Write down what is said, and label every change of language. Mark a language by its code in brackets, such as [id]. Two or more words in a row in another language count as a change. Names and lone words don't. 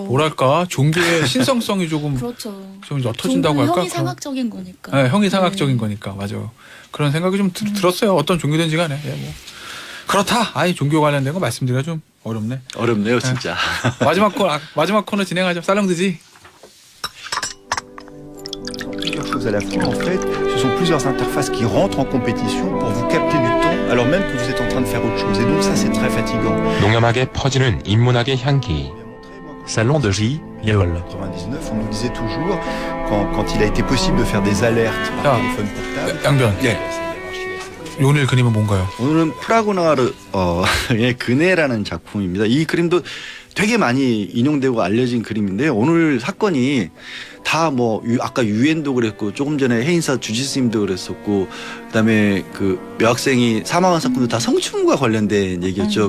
[ko] 뭐랄까 종교의 신성성이 조금 그렇죠. 좀 옅어진다고 할까? 형이상학적인 거니까. 네, 형이상학적인 거니까 맞아. 그런 생각이 좀 들었어요. 어떤 종교든지 간에. 예, 뭐. 그렇다. 아예 종교 관련된 거 말씀드리기가 좀 어렵네. 어렵네요, 진짜. 마지막 코너 진행하죠. 살롱드지. [fr] Plusieurs choses à la fois en fait, ce sont plusieurs interfaces qui rentrent en compétition pour vous capter du temps alors même que vous êtes en train de faire autre chose et donc ça c'est très fatigant. [ko] 농염하게 퍼지는 인문학의 향기. Salon de J, Yol. [fr] 99, on nous disait toujours quand il a été possible de faire des alertes par [ko] 자, [fr] téléphone portable. [ko] 양변. 오늘 그림은 뭔가요? 오늘은 프라고나르의 그네라는 작품입니다. 이 그림도 되게 많이 인용되고 알려진 그림인데요. 오늘 사건이 다 뭐 아까 유엔도 그랬고 조금 전에 해인사 주지스님도 그랬었고 그다음에 그 여학생이 사망한 사건도 다 성추행과 관련된 얘기였죠.